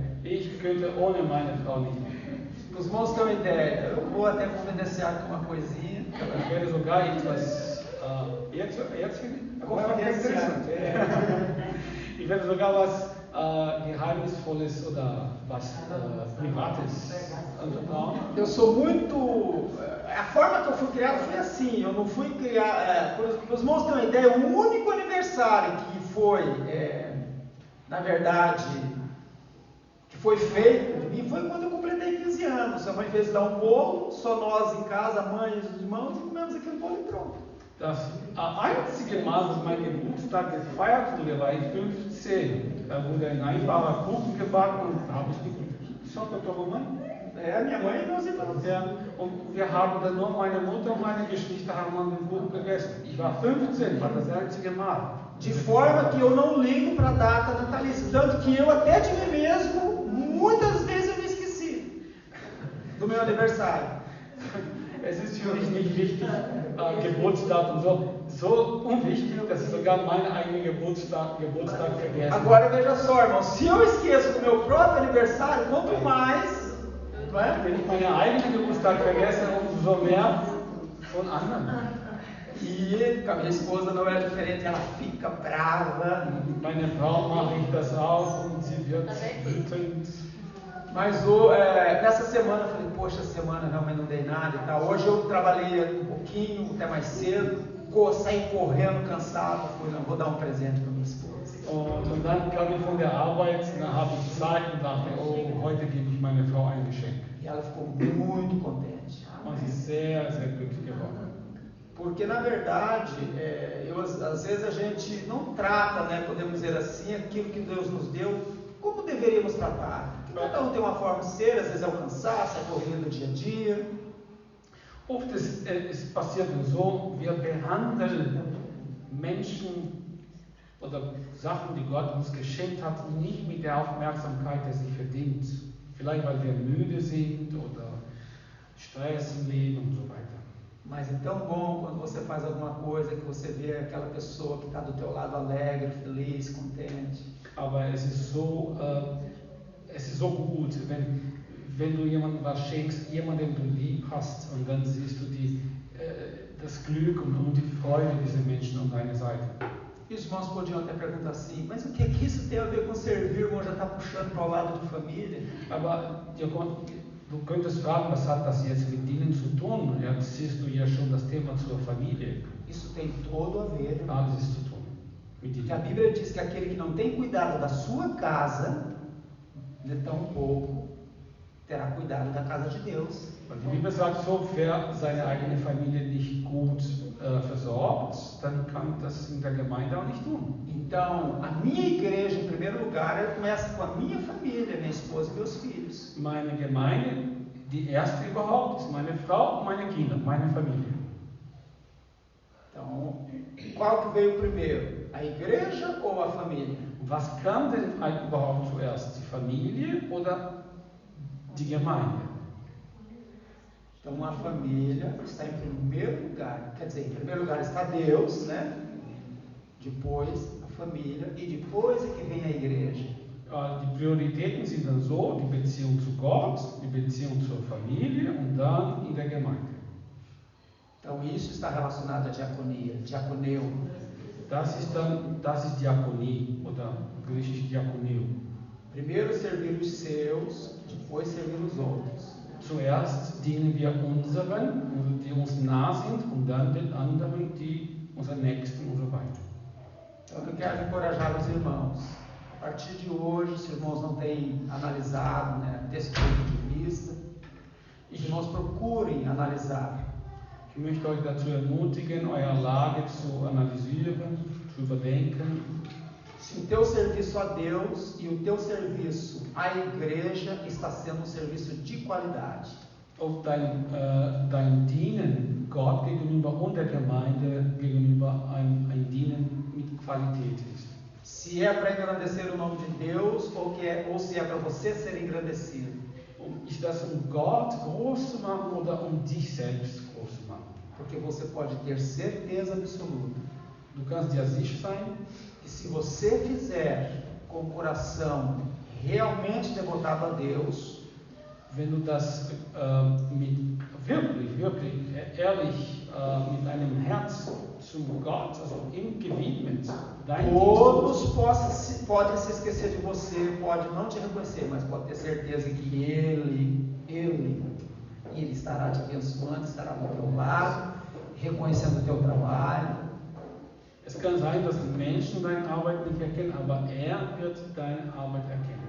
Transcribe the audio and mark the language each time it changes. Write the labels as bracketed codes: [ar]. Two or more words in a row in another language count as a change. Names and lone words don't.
[de] Ich könnte ohne meine Frau nicht mehr. [pt] Os irmãos têm uma ideia. Eu vou até confidenciar com uma coisinha. [de] Ich werde sogar etwas Ich werde sogar was Geheimnisvolles oder was Privates anvertrauen. [pt] Eu sou muito. A forma que eu fui criado foi assim. Eu não fui criar. Para os irmãos terem uma ideia, o único aniversário que foi, na verdade, que foi feito de mim foi quando eu completei 15 anos. sua mãe fez dar um bolo, só nós em casa, a mãe e os irmãos, e comemos aquele bolo e pronto. [de] Das einzige Mal, dass mein Geburtstag gefeiert wurde, war ich 15. Da wurde ein einfacher Kuchen gebacken und da habe ich geschaut, Dr. Roman. [pt] É, minha mãe e meus irmãos. [de] Ja, und wir haben dann nur meine Mutter und meine Geschwister haben an den Kuchen gegessen. Ich war 15, war das einzige Mal. [pt] De forma que eu não ligo para a data natalícia. Tanto que eu até de mim mesmo, muitas vezes eu me esqueci do meu aniversário. [de] Es ist für mich nicht wichtig, Geburtsdatum so unwichtig, dass ich sogar meinen eigenen Geburtstag vergesse. [pt] Agora veja só, irmão, se eu esqueço do meu próprio aniversário, quanto mais, não é? [de] Wenn ich meinen eigenen Geburtstag vergesse, umso mehr von anderen. [pt] E a minha esposa não é diferente, ela fica brava. [de] Meine Frau mache ich das auch und sie wird wütend. [pt] Mas nessa semana eu falei, poxa, essa semana realmente não dei nada e tal. Hoje eu trabalhei um pouquinho, até mais cedo, saí correndo, cansado, falei, não, vou dar um presente para minha esposa. [de] Und dann kam ich von der Arbeit, dann habe ich Zeit und dachte, oh, heute gebe ich meiner Frau ein Geschenk. [pt] E ela ficou muito contente. [de] Und sie ist sehr, sehr glücklich geworden. [pt] Porque na verdade, às vezes a gente não trata, né, podemos dizer assim, aquilo que Deus nos deu, como deveríamos tratar. Cada um tem uma forma de ser, às vezes é o cansaço, é a corrida do dia a dia. [de] Oft ist passiert so, wir behandeln Menschen oder Sachen, die Gott uns geschenkt hat, nicht mit der Aufmerksamkeit, die sie verdient. Vielleicht weil wir müde sind oder Stress im Leben und so weiter. [pt] Mas é tão bom quando você faz alguma coisa que você vê aquela pessoa que está do teu lado alegre, feliz, contente. [de] Aber es ist so gut, wenn du jemandem was schenkst, jemanden du lieb hast, und dann siehst du das Glück und die Freude dieser Menschen an deiner Seite. [pt] E os irmãos podiam até perguntar assim, mas o que é que isso tem a ver com servir, irmão? Já está puxando para o lado de família. [de] Aber du könntest fragen, was hat das jetzt mit Dienen zu tun? Jetzt siehst du ja schon das Thema zur Familie. [pt] Isso tem todo a ver. [de] Alles ist zu tun. [pt] Porque a Bíblia diz que aquele que não tem cuidado da sua casa, de tão pouco terá cuidado da casa de Deus. [de] Und die Bibel sagt so, wer seine eigene Familie nicht gut versorgt, dann kann das in der Gemeinde auch nicht tun. [pt] Então, a minha igreja, em primeiro lugar, começa com a minha família, minha esposa e meus filhos. [de] Meine Gemeinde, die erste überhaupt, ist meine Frau und meine Kinder, meine Familie. [pt] Então, qual que veio primeiro? A igreja ou a família? [de] Was kam denn überhaupt zuerst, die Familie oder die Gemeinde? [pt] Então, a família está em primeiro lugar. Quer dizer, em primeiro lugar está Deus, né? Depois a família e depois é que vem a igreja. [de] Die Prioritäten sind dann so, die Beziehung zu Gott, die Beziehung zur Familie und dann in der Gemeinde. [pt] Então, isso está relacionado à diaconia, diaconeu. [de] Das ist Diakonie oder griechisch Diakoneo. [pt] Primeiro servir os seus, depois servir os outros. [de] Zuerst dienen wir unseren, die uns nah sind, und dann den anderen, die unseren Nächsten und so weiter. [pt] Então, eu quero encorajar os irmãos. A partir de hoje, se os irmãos não têm analisado, né, desse ponto de vista, os irmãos procurem analisar. [de] Ich möchte euch dazu ermutigen, eure Lage zu analysieren, zu überdenken. [pt] Se o teu serviço a Deus e o teu serviço à igreja está sendo um serviço de qualidade. [de] Ob dein Dienen Gott gegenüber und der Gemeinde gegenüber ein Dienen mit Qualität ist. [pt] Se é para engrandecer o nome de Deus ou se é para você ser engrandecido. [de] Ist das Gott groß zu machen oder dich selbst groß zu machen? [pt] Porque você pode ter certeza absoluta. [de] Du kannst dir sicher sein, [pt] que se você fizer com o coração realmente devotado a Deus, [de] wenn du das wirklich ehrlich mit einem Herz zum Gott, also im gewidmet, [pt] todos podem se esquecer de você, pode não te reconhecer, mas pode ter certeza que Ele estará te abençoando, estará do teu lado, reconhecendo o teu trabalho. [de] Es kann sein, dass Menschen deine Arbeit nicht erkennen, aber wird deine Arbeit erkennen.